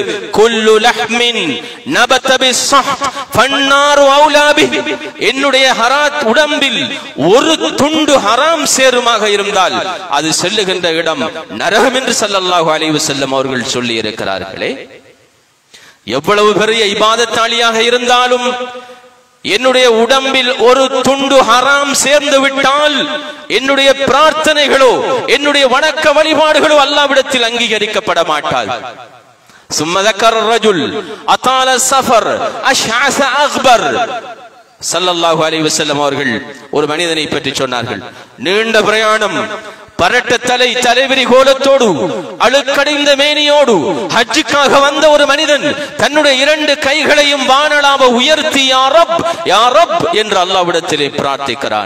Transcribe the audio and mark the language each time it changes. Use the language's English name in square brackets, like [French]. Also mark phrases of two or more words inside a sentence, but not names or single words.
[Arabic] كل لحم نبت بالسحت فالنار أولى به, [Tamil] என்னுடைய ஹராத் உடம்பில் ஒரு துண்டு ஹராம் சேருமாக இருந்தால் அது செல்லுகின்ற இடம் நரகம் என்று [Arabic] صلى الله عليه وسلم [Tamil] அவர்கள் சொல்லி இருக்கிறார்களே. எவ்வளவு பெரிய இபாதத்தாளியாக இருந்தாலும் என்னுடைய உடம்பில் ஒரு துண்டு ஹராம் சேர்ந்து விட்டால் என்னுடைய பிரார்த்தனைகளோ என்னுடைய வணக்க வழிபாடுகளோ அல்லாஹ்விடத்தில் அங்கீகரிக்கப்பட மாட்டாது. [Arabic] ثم ذكر الرجل اطال السفر اشعث اغبر, صلى الله عليه وسلم [Tamil] அவர்கள் ஒரு மனிதனை பற்றி சொன்னார்கள். நீண்ட பிரயாணம், பரட்ட தலை, தலைவிரி கோலத்தோடு, அழுக்கடைந்த மேனியோடு ஹஜ்ஜுக்காக வந்த ஒரு மனிதன் தன்னுடைய 2 கைகளையும் வானளாவ உயர்த்தி [Arabic] يا رب يا رب [Tamil] என்று அல்லாஹ்விடத்திலே பிரார்த்திக்கிறான்.